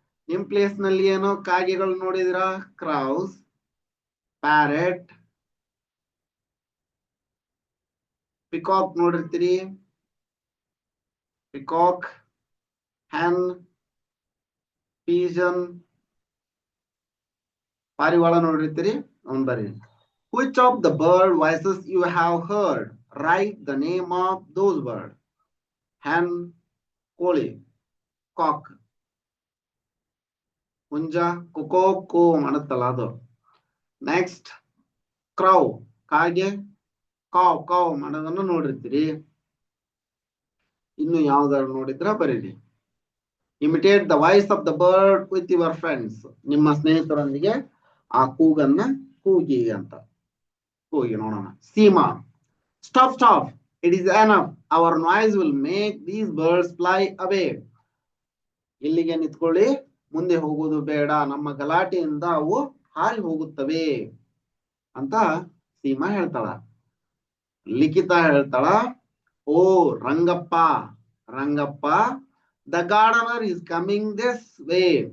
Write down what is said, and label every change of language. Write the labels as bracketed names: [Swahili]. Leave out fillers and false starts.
[Kannada] ನಿಮ್ ಪ್ಲೇಸ್ ನಲ್ಲಿ ಏನೋ ಕಾಗೆಗಳು ನೋಡಿದ್ರ, crows, parrot, peacock ನೋಡಿರ್ತೀರಿ, peacock, hen, pigeon, ಪಾರಿವಾಳ ನೋಡಿರ್ತೀರಿ, ಅವನ್ ಬರ್ರಿ. [English] Which of the bird voices you have heard? Write the name of those birds. [Kannada] Hen, ಕೋಳಿ, cock, ಹುಂಜ, ಕೊಕೋ ಕೋ ಮಾಡುತ್ತಲ್ಲ ಅದು. ನೆಕ್ಸ್ಟ್ ಕ್ರೌ, ಕಾಗೆ, ಕಾವ್ ಕಾವ್ ಮಾಡೋದನ್ನು ನೋಡಿರ್ತೀರಿ. ಇನ್ನು ಯಾವ್ದಾದ್ರು ನೋಡಿದ್ರ ಬರೀರಿ. [English] Imitate the voice of the bird with your friends. [Kannada] ನಿಮ್ಮ ಸ್ನೇಹಿತರೊಂದಿಗೆ ಆ ಕೂಗನ್ನ ಕೂಗಿ ಅಂತ. ಕೂಗಿ ನೋಡೋಣ. [English] Seema, stop stop, it is enough, our noise will make these birds fly away. [Kannada] ಇಲ್ಲಿಗೆ ನಿಂತ್ಕೊಳ್ಳಿ, ಮುಂದೆ ಹೋಗೋದು ಬೇಡ, ನಮ್ಮ ಗಲಾಟೆಯಿಂದ ಅವು ಹಾರಿ ಹೋಗುತ್ತವೆ ಅಂತ ಸೀಮಾ ಹೇಳ್ತಾಳ. [English] Likhita [Kannada] ಹೇಳ್ತಾಳ, ಓ [English] Rangappa, Rangappa, the gardener is coming this way.